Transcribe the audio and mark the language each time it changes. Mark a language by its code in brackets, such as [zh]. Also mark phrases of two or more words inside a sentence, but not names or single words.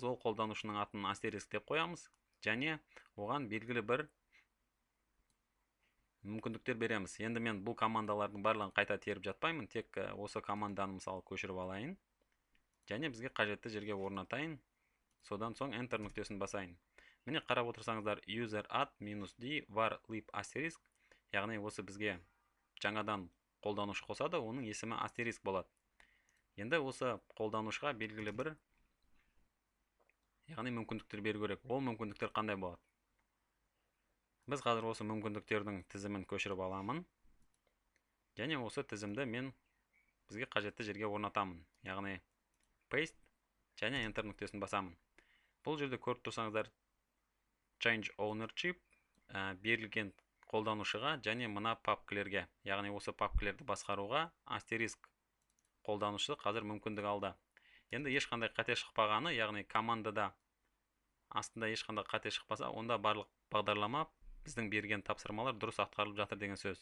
[kk] Ол қолданушының атын астериск деп қоямыз және оған белгілі бір мүмкіндіктер береміз. Енді мен бұл командалардың барлығын қайта теріп жатпаймын, тек осы команданы мысалы көшіріп алайын және бізге қажетті жерге орнатайын. Содан соң enter нүктесін басайын. Міне қарап отырсаңыздар, [en] user add -d var lib asterisk, [kk] яғни осы бізге жаңадан қолданушы қосады, оның есімі астериск болады. Енді осы қолданушыға белгілі бір яғни мүмкіндіктер беру керек. Ол мүмкіндіктер қандай болады? Біз қазір осы мүмкіндіктердің тізімін көшіріп аламын және осы тізімді мен бізге қажетті жерге орнатамын, яғни paste және enter нүктесін басамын. Бұл жерде көріп тұрсаңыздар, [en] change ownership [kk] берілген қолданушыға және мына папкілерге, яғни осы папкілерді басқаруға астериск қолданушы қазір мүмкіндік алды. Енді ешқандай қате шықпағаны, яғни командада астында ешқандай қате шықпаса, онда барлық бағдарлама біздің берген тапсырмалар дұрыс атқарылып жатыр деген сөз.